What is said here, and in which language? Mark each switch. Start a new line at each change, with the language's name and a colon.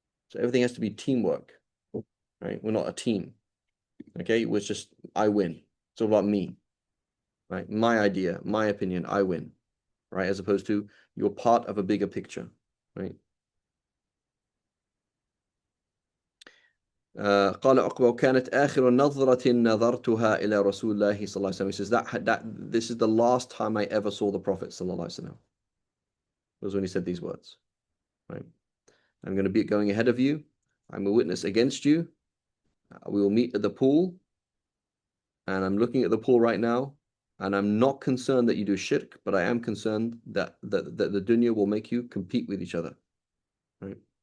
English: So everything has to be teamwork, right? We're not a team, okay? It's just, I win. It's all about me, right? My idea, my opinion, I win, right? As opposed to you're part of a bigger picture, right?
Arabic: قال عقبة وكانت آخر نظرة نظرتها إلى رسول الله صلى الله عليه وسلم.
English: He says that this is the last time I ever saw the Prophet صلى الله عليه وسلم. Was when he said these words. Right? I'm going to be going ahead of you. I'm a witness against you. We will meet at the pool. And I'm looking at the pool right now. And I'm not concerned that you do shirk, but I am concerned that the dunya will make you compete with each other. Right?